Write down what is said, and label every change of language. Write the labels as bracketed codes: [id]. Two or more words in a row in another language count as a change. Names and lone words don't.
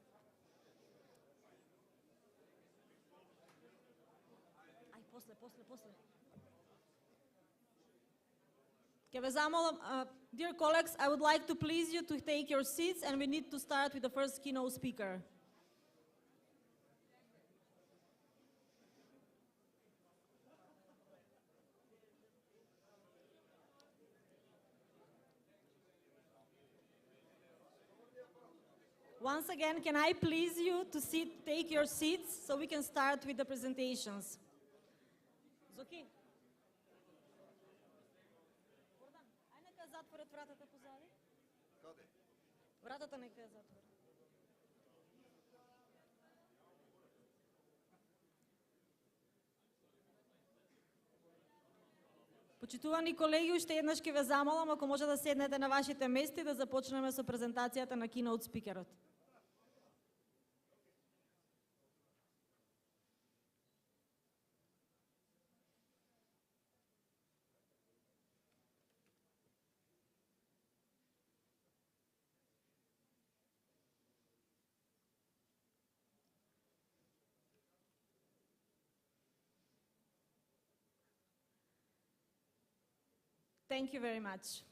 [mk] После. Ќе ве замолам, [en] dear colleagues, I would like to please you to take your seats and we need to start with the first keynote speaker. Once again, can I please you to take your seats so we can start with the presentations? [mk] Zoki? Гордан, ај нека затворат вратата позади. Каде? Вратата нека ја затворат. Почитувани колеги, уште еднаш ќе ве замолам ако може да седнете на вашите места и да започнеме со презентацијата на keynote спикерот. [en] Thank you very much.